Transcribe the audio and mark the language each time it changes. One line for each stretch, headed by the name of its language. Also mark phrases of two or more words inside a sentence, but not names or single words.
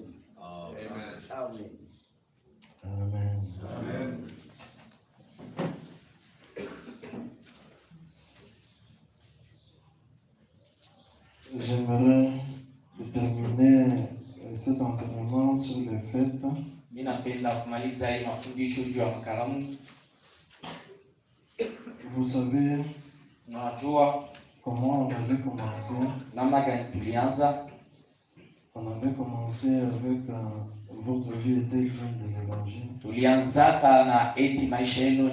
French: Amen. Amen. Amen. J'aimerais terminer cet enseignement sur les fêtes.
Swahili: mimi napenda kumaliza hii mafundisho juu ya makaramu.
French: Vous savez
Swahili: Unajua
French: comment on avait commencé?
Swahili: namna gani tulianza?
French: On avait commencé avec votre vie était digne de l'évangile.
Swahili: Tulianzaka na eti maisha yenu